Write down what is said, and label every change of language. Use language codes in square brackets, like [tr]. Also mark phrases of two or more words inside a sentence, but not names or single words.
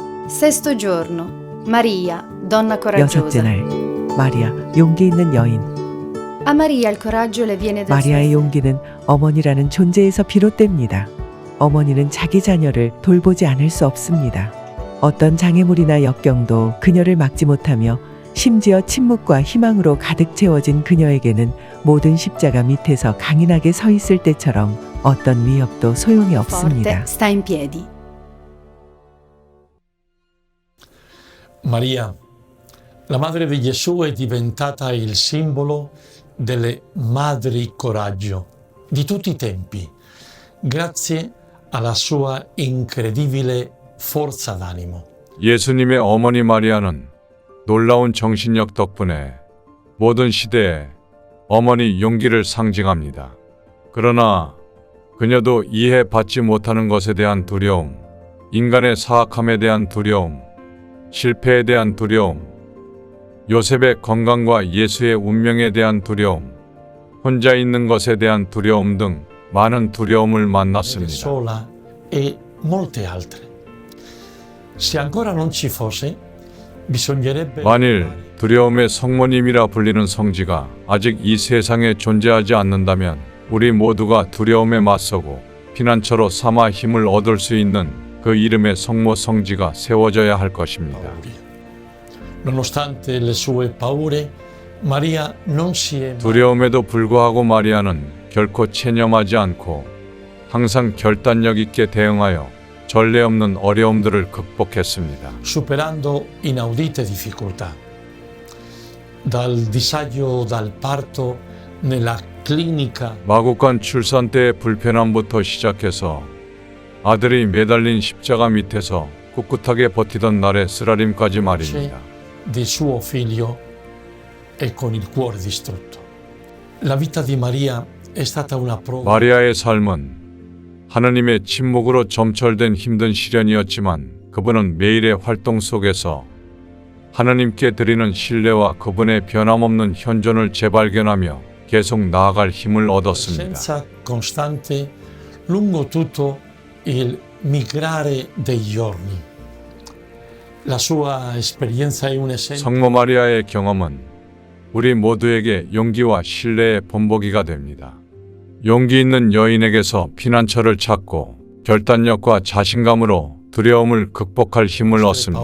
[it] Sesto giorno. Maria, donna [ko] 여섯째 [it] coraggiosa. [ko] 날 마리아 용기 있는 여인. [it] A Maria il coraggio le viene dal [ko] 마리아의 [it] suo [ko] 용기는 어머니라는 존재에서 비롯됩니다. 어머니는 자기 자녀를 돌보지 않을 수 없습니다. 어떤 장애물이나 역경도 그녀를 막지 못하며 심지어 침묵과 희망으로 가득 채워진 그녀에게는 모든 십자가 밑에서 강인하게 서 있을 때처럼 어떤 위협도 소용이 [it] forte [ko] 없습니다. [it] sta in piedi. Maria, la madre di Gesù, è diventata il simbolo delle madri coraggio di tutti i tempi, grazie alla sua incredibile forza d'animo. [ko] 예수님의 어머니 마리아는 놀라운 정신력 덕분에 모든 시대에 어머니 용기를 상징합니다. 그러나 그녀도 이해받지 못하는 것에 대한 두려움, 인간의 사악함에 대한 두려움, 실패에 대한 두려움, 요셉의 건강과 예수의 운명에 대한 두려움, 혼자 있는 것에 대한 두려움 등 많은 두려움을 만났습니다. [it] Sola e molte altre. Se ancora non ci fosse, bisognerebbe [ko] 만일 두려움의 성모님이라 불리는 성지가 아직 이 세상에 존재하지 않는다면 우리 모두가 두려움에 맞서고 피난처로 삼아 힘을 얻을 수 있는 그 이름의 성모 성지가 세워져야 할 것입니다. [it] Nonostante le sue paure, Maria non si è mai [ko] 두려움에도 불구하고 마리아는 결코 체념하지 않고 항상 결단력 있게 대응하여 전례 없는 어려움들을 극복했습니다. [it] superando inaudite difficoltà. Dal disagio dal parto nella clinica [ko] 마국간 출산 때의 불편함부터 시작해서 아들이 매달린 십자가 밑에서 꿋꿋하게 버티던 날의 쓰라림까지 말입니다. [it] di suo figlio e con il cuore distrutto. La vita di Maria è stata una prova [ko] 마리아의 삶은 하느님의 침묵으로 점철된 힘든 시련이었지만 그분은 매일의 활동 속에서 하느님께 드리는 신뢰와 그분의 변함없는 현존을 재발견하며 계속 나아갈 힘을 얻었습니다. [it] presenza costante lungo tutto il migrare dei giorni. La sua esperienza è un esempio [ko] 성모 마리아의 경험은 우리 모두에게 용기와 신뢰의 본보기가 됩니다. 용기 있는 여인에게서 피난처를 찾고 결단력과 자신감으로 두려움을 극복할 힘을 얻습니다.